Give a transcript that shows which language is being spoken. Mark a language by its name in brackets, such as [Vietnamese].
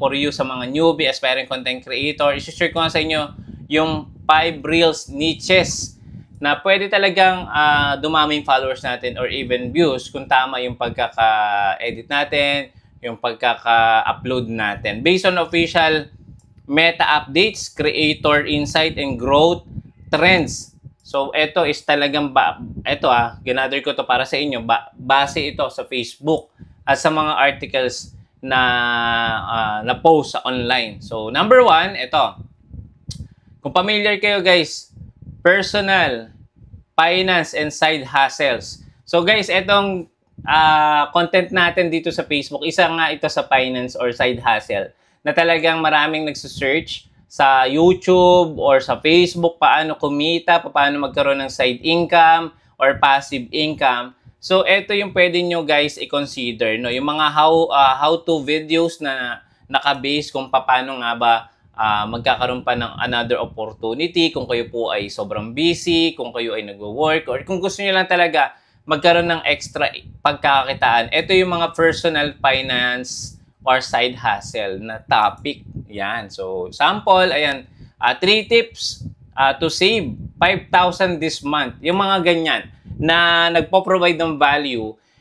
[Filipino] For you sa mga newbie, aspiring content creator. I-share ko nga sa inyo yung 5 reels niches na pwede talagang dumaming followers natin or even views kung tama yung pagkaka-edit natin, yung pagkaka-upload natin. [English] Based on official meta updates, creator insight, and growth trends. [Filipino] So, ito is talagang, ginather ko to para sa inyo. Base ito sa Facebook at sa mga articles na post sa online. So, number 1, ito. Kung familiar kayo guys, personal, finance, and side hustles. So guys, itong content natin dito sa Facebook, isa nga ito sa finance or side hustle na talagang maraming nagsusearch sa YouTube or sa Facebook, paano kumita, paano magkaroon ng side income or passive income. So ito yung pwede nyo guys i-consider, no? Yung mga how-to videos na naka-base kung paano nga ba magkakaroon pa ng another opportunity kung kayo po ay sobrang busy, kung kayo ay nagwo-work, or kung gusto niyo lang talaga magkaroon ng extra pagkakakitaan. Ito yung mga personal finance or side hustle na topic. Yan. So, sample, ayan, [English] 3 tips to save 5,000 this month. [Filipino] Yung mga ganyan na nagpo-provide ng value.